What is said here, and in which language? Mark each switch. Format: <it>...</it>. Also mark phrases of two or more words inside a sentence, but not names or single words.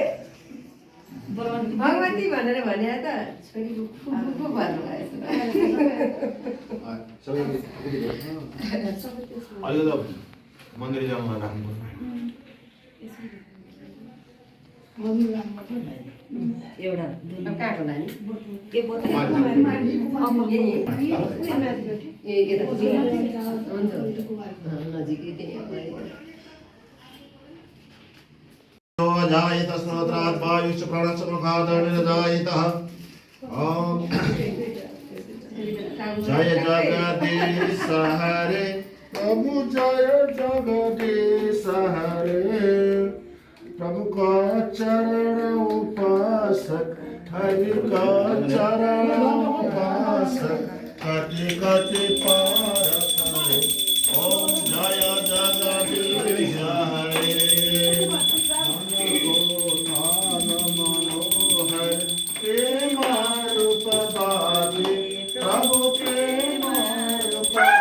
<ne>भगवती भनेर भने त छोरीको फुफू भन्नु भएछ सबै अहिले त मन्दिर जाऊँ राम्रो एउटा अब कहाँ होला नि के बोतल ए यता हुन्छ नजिकै त्यही</ne> <sa>जायत स्रोत्रात् वायुश्च प्राणश्च मुखादनिर्जायतः ॐ जय</sa> <hi>जगदीश हरे प्रभु जय जगदीश हरे प्रभु का चरण उपासक हरि का चरण उपासक कति कति पार करे ओम जय जगदीश हरे मनोहर प्रेम रूप बाबे प्रभु प्रेम रूप</hi>